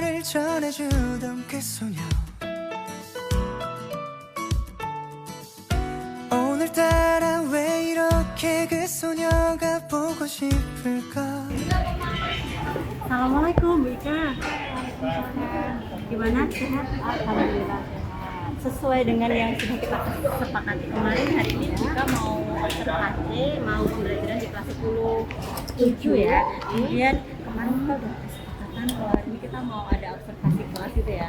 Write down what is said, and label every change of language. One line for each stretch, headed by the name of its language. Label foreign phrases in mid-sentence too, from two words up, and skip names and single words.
Korean: 전해주던 그 소녀 오늘따라 왜 이렇게 그 소녀가 보고 싶을까.
Indonesian: Assalamualaikum Bu Ika. Gimana, sehat? Alhamdulillah sehat. Sesuai dengan yang sudah kita sepakati kemarin, hari ini kita mau observasi, mau pembelajaran di kelas 10-7 ya. Kemudian kemarin kita udah kesepakatan kalau hari ini kita mau ada observasi kelas gitu ya.